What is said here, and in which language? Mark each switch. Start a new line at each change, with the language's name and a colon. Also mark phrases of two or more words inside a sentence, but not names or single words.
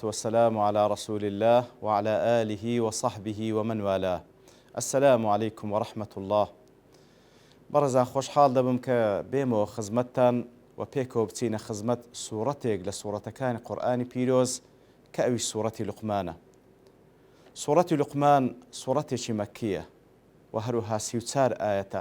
Arabic: والسلام على رسول الله وعلى آله وصحبه ومن والاه. السلام عليكم ورحمة الله.
Central Kurdish: برزان خوشحال دەبم کە بێمەوە خزمەتتان و پێکەوە بچینە خزمەت سوورەتێک لە سوورەتەکانی قورئانی پیرۆز کە ئەویش سوورەتی لوقمانە. سوورەتی لوقمان سوورەتێکی مەککیە و هەروەها 34 ئاەتە.